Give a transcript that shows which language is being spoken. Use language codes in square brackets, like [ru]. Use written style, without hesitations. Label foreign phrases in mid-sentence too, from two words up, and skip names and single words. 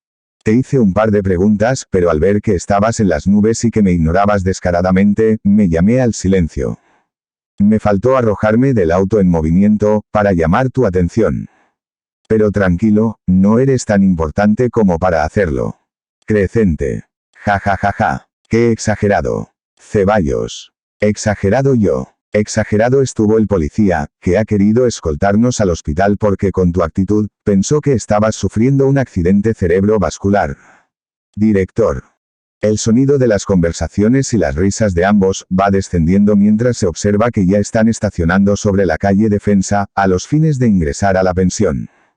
[es] Te hice un par de preguntas, pero al ver que estabas en las nubes y que me ignorabas descaradamente, me llamé al silencio. Me faltó arrojarme del auto en movimiento, para llamar tu atención. Pero tranquilo, no eres tan importante como para hacerlo. Crecente. Ja ja ja ja. Qué exagerado. Ceballos. Exagerado yo. Exagerado estuvo el policía, que ha querido escoltarnos al hospital porque con tu actitud, pensó que estabas sufriendo un accidente cerebrovascular. Director. El sonido de las conversaciones y las risas de ambos, va descendiendo mientras se observa que ya están estacionando sobre la calle Defensa, a los fines de ingresar a la pensión.